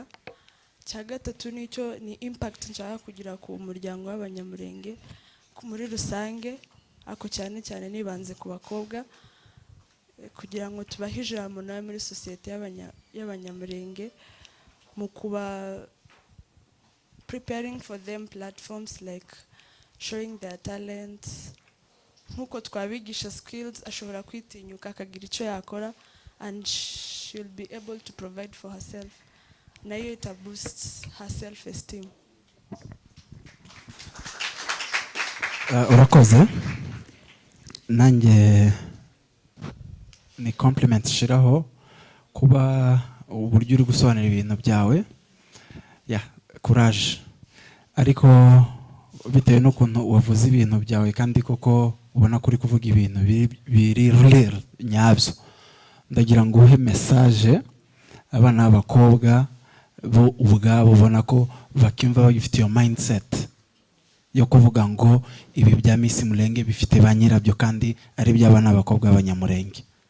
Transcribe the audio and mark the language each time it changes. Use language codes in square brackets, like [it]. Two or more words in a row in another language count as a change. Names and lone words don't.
[rw] Cya gatatu nicyo ni impact nshaka kugira ku muryango w'Abanyamulenge muri rusange, ako cyane cyane nibanze ku bakobwa kugira ngo tubahe ijambo nawe muri sosiyete y'Abanyamulenge mu kuba [en] preparing for them platforms like showing their talents. [rw] Nkuko twabigisha skills, ashobora kwitinyuka akagira icyo yakora [en] and she'll be able to provide for herself. [rw] Nayo ita [en] boosts her self esteem. [rw] Urakoze. Nanjye ni compliment shiraho kuba uburyo uri gusobanura ibintu byawe. Courage. Ariko bitewe n'ukuntu wavuze ibintu byawe kandi koko ubona kuri kuvuga ibintu biri real nyabyo, ndagira ngo uhe message abana b'abakobwa bo ubwabo ubona ko bakimva bagifite iyo mindset yo kuvuga ngo ibi bya Miss Mulenge bifite ba nyirabyo kandi ari by'abana b'abakobwa b'Abanyamulenge.